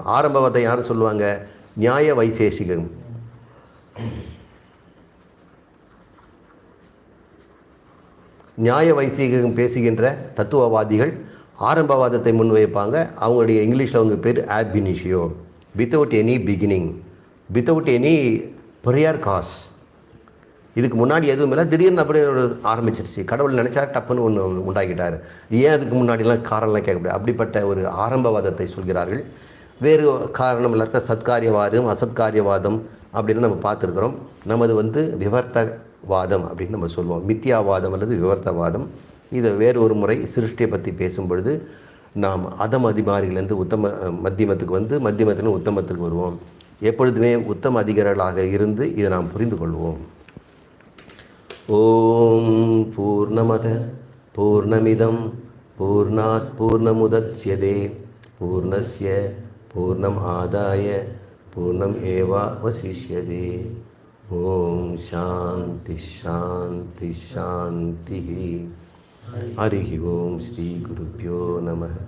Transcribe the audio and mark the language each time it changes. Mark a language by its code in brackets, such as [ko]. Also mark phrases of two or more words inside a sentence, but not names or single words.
[ta] ஆரம்பவாதம் யாரும் சொல்லுவாங்க? நியாய வைசேஷிகம். நியாய வைசேஷிகம் பேசுகின்ற தத்துவவாதிகள் ஆரம்பவாதத்தை முன்வைப்பாங்க. அவங்களுடைய இங்கிலீஷில் அவங்க பேர் ஆபினிஷியோ. [en] without any beginning, without any prior cause. [ta] இதுக்கு முன்னாடி எதுவும் இல்லை, திடீர்னு அப்படியே ஆரம்பிச்சிருச்சு. கடவுள் நினச்சா டப்புன்னு ஒன்று உண்டாக்கிட்டார். ஏன் அதுக்கு முன்னாடிலாம் காரணம்லாம் கேட்க முடியாது. அப்படிப்பட்ட ஒரு ஆரம்பவாதத்தை சொல்கிறார்கள். வேறு காரணம் இருக்க சத்காரியவாதம், அசத்காரியவாதம் அப்படின்னு நம்ம பார்த்துருக்குறோம். நமது விவர்த்தவாதம் அப்படின்னு நம்ம சொல்லுவோம். மித்தியாவாதம் அல்லது விவர்த்தவாதம். இதை வேறு ஒரு முறை சிருஷ்டியை பற்றி பேசும் பொழுது நாம் அதிகாரிலேருந்து மத்தியமத்துக்கு மத்தியமத்திலிருந்து உத்தமத்துக்கு வருவோம். எப்பொழுதுமே உத்தம அதிகாரிகளாக இருந்து இதை நாம் புரிந்து கொள்வோம். [sa] ॐ पूर्णमदः पूर्णमिदं पूर्णात् पूर्णमुदच्यते पूर्णस्य पूर्णम् आदाय पूर्णम् एवावशिष्यते. ॐ शान्तिः शान्तिः शान्तिः. हरि ॐ श्री गुरुभ्यो नमः.